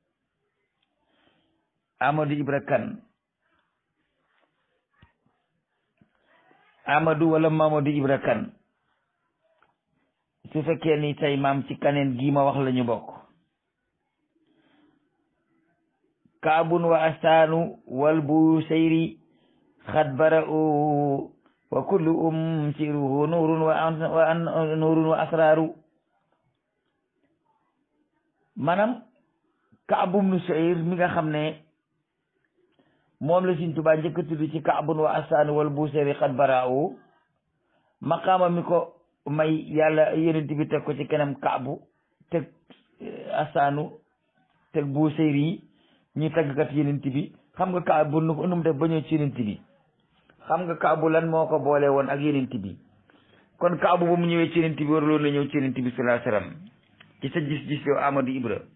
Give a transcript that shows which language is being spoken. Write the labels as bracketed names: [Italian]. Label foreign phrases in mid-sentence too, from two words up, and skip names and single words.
[Wolof] Amadou Ibra Kan Amadou wala Mamadou Ibra Kan su fekkee ni say maam ci kaneen gii ma wax la ñu bokk. [Arabic] كعب وحسان والبوصيري قد برعوا وكل سره نور ونور وأسرار. [Wolof] maanaam Kaab ibnu Suhayr mi nga xam ne moom la Sëriñ Tuubaa njëkk a tudd ci Kaabun wa Asaan wal Busayri xad baraawu maqaama mi ko may yàlla yonent bi teg ko ci kanam Kaabu teg Asaanu teg Busayri yi ñuy tàggkat yonent bi xam nga Kaabu nu mu def ba ñëw ci yonent bi xam nga Kaabu lan moo ko boole woon ak yonent bi kon Kaabu ba mu ñëwee ci yonent bi waruloon na ñëw ci yonent bi [Arabic] صلى الله عليه وسلم [Wolof] ci sa gis-gis yow Amadou Ibra